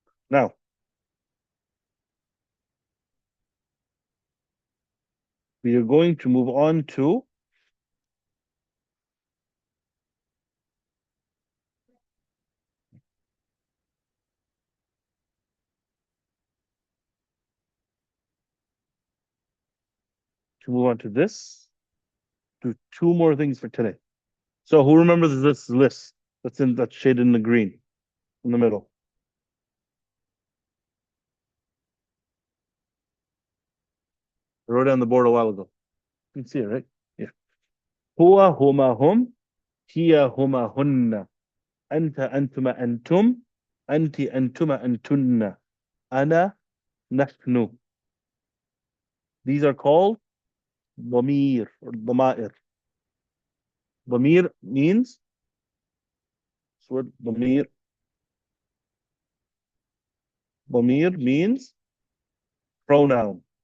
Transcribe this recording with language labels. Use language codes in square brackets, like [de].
[en] Now, we are going to move on to this. Do two more things for today. So who remembers this list that's shaded in the green in the middle? I wrote it on the board a while ago. You can see it, right? Yeah. [ar] هو هما هم, هي هما هن, أنت أنتما أنتم, أنت أنتما أنتن, أنا نحن. [en] These are called ضمير or ضمائر. ضمير means, this word ضمير means pronoun.